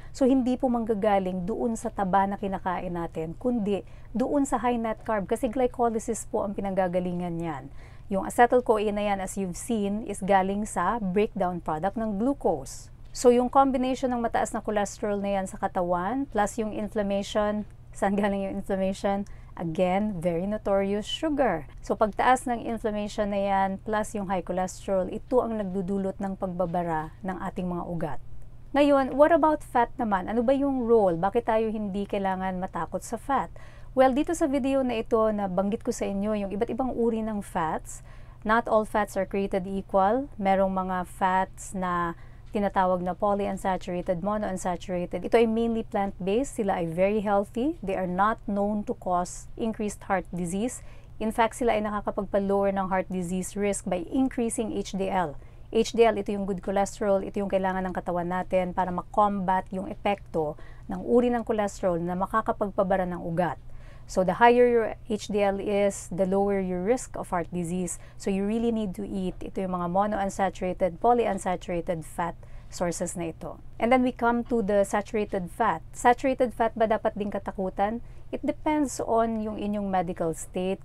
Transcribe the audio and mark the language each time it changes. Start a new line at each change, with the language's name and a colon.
Filipino: So, hindi po manggagaling doon sa taba na kinakain natin, kundi doon sa high net carb kasi glycolysis po ang pinanggagalingan yan. Yung acetyl-CoA na yan,
English: as you've seen,
Filipino: is galing sa breakdown product ng glucose. So, yung combination ng mataas na cholesterol na yan sa katawan, plus yung inflammation. Saan galing yung inflammation? Again,
English: very notorious sugar.
Filipino: So, pagtaas ng inflammation na yan, plus yung high cholesterol, ito ang nagdudulot ng pagbabara ng ating mga ugat. Ngayon, what about fat naman? Ano ba yung role? Bakit tayo hindi kailangan matakot sa fat? Well, dito sa video na ito, nabanggit ko sa inyo yung iba't ibang uri ng fats.
English: Not all fats are created equal.
Filipino: Merong mga fats na tinatawag na polyunsaturated, monounsaturated. Ito ay
English: mainly plant-based.
Filipino: Sila ay
English: very healthy. They are not known to cause increased heart disease.
Filipino: In fact, sila ay nakakapagpa-lower ng heart disease risk
English: by increasing HDL.
Filipino: HDL, ito yung good cholesterol. Ito yung kailangan ng katawan natin para makombat yung epekto ng uri ng cholesterol na makakapagpabara ng ugat.
English: So, the higher your HDL is, the lower your risk of heart disease. So, you really need to eat.
Filipino: Ito yung mga monounsaturated, polyunsaturated fat sources na ito.
English: And then we come to the saturated fat. Saturated fat
Filipino: ba dapat din katakutan?
English: It depends on
Filipino: yung inyong
English: medical state.